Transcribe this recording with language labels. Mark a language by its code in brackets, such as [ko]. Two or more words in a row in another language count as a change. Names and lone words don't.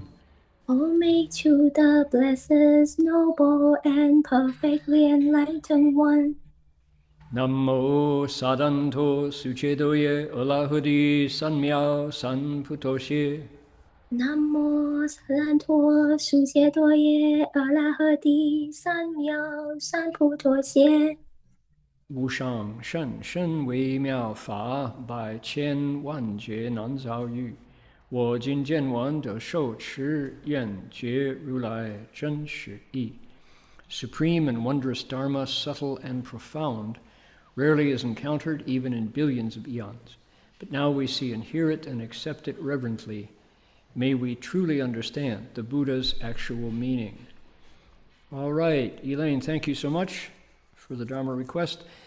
[en] Homage to the blessed, noble, and perfectly enlightened one. [sa] Namo sadanto suchedoye olahudi sanmiao sanputoshi. Namo sadanto suchedoye olahudi sanmiao sanputoshi. [zh] 无上甚深微妙法，百千万劫难遭遇。我今见闻得受持，愿觉如来真实义。 [en] Supreme and wondrous Dharma, subtle and profound, rarely is encountered even in billions of eons. But now we see and hear it and accept it reverently. May we truly understand the Buddha's actual meaning. All right, Elaine, thank you so much for the Dharma request.